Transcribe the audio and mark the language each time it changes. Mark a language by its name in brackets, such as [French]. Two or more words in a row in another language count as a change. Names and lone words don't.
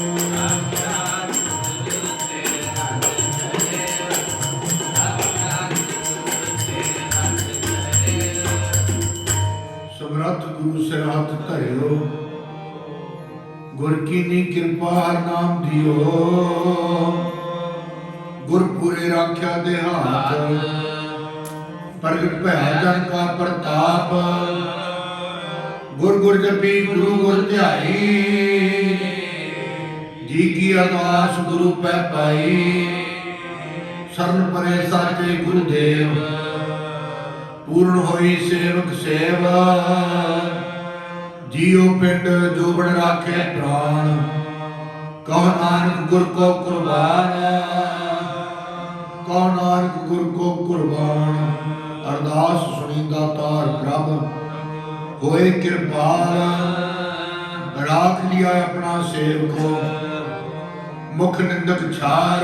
[Punjabi] ਸਮਰੱਥ ਗੁਰੂ ਸਿਰ ਹੱਥ ਧਰਿਓ, ਗੁਰ ਕੀਨੀ ਕਿਰਪਾ ਹਰਿ ਨਾਮ ਦਿਓ। ਗੁਰ ਪੂਰੇ ਰਾਖਿਆ ਦੇ ਹਾਥ, [Hindi] प्रगट भया जन का प्रताप। गुर गुर जपी गुरु गुर ध्याई, जी की अरदास गुरु पै पाई। शरण परे साचे गुरुदेव, पूर्ण होई सेवक सेवा। जियो पिंड जो बन राखे प्राण, कहो नानक गुर को कुर्बान। कहो नानक गुर को कुर्बान। अरदास सुनी दातार प्रभ, होए कृपाल। राख लिया अपना सेवको, मुख निंदक छार।